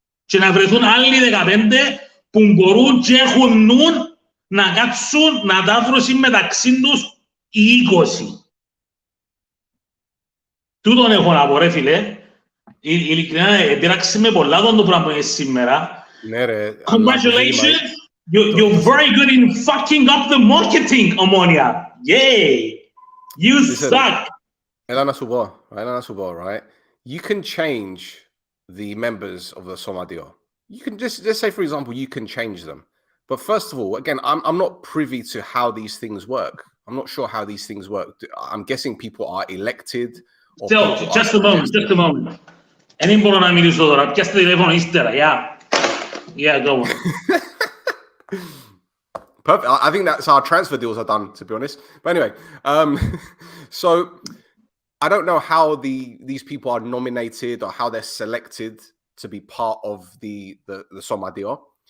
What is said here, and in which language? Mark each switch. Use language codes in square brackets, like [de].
[el] και να βρεθούν άλλοι 15 που μπορούν και έχουν νουν να κάτσουν να τα βρουν μεταξύ τους οι 20. Τούτον έχω να πω ρε φίλε. Ειλικρινά επειράξει με πολλά το πράγμα που είναι σήμερα. Ναι ρε. [en] Congratulations! You're very good in fucking up the marketing, Omonoia. Yay! You suck! [el] Έλα να σου πω, [en] right? You can change the members of the Somateio. You can just say, for example, you can change them. But first of all, again, I'm not privy to how these things work. I'm not sure how these things work. I'm guessing people are elected. Still, just a moment. [el] Δεν μπορώ να μιλήσω τώρα. Πιάστε τηλέφωνο ύστερα. [en] Yeah, go on. Perfect. I think that's our transfer deals are done, to be honest. But anyway, so I don't know how these people are nominated or how they're selected to be part of the Somateio.